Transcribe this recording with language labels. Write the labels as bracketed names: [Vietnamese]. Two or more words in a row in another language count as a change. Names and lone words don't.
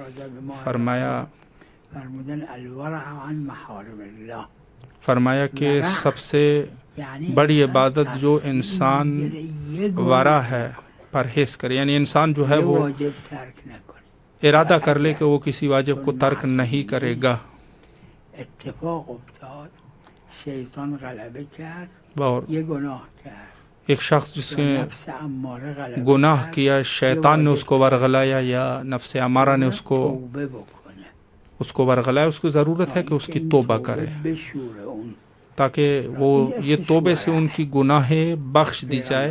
[Urdu] فرمایا کہ سب سے بڑی عبادت جو انسان ورع ہے، پرہیز کرے، یعنی انسان جو ہے وہ ارادہ کر لے کہ وہ کسی واجب کو ترک نہیں کرے گا. [Persian] اتفاق افتاد، شیطان غلبه کرد، [Urdu] اور یہ گناہ کرد، ایک شخص جس نے گناہ کیا، شیطان نے اس کو ورغلایا یا نفس امارہ نے اس کو ورغلایا، اس کو ضرورت ہے کہ اس کی توبہ کرے تاکہ وہ یہ توبے سے ان کی گناہیں بخش دی جائے.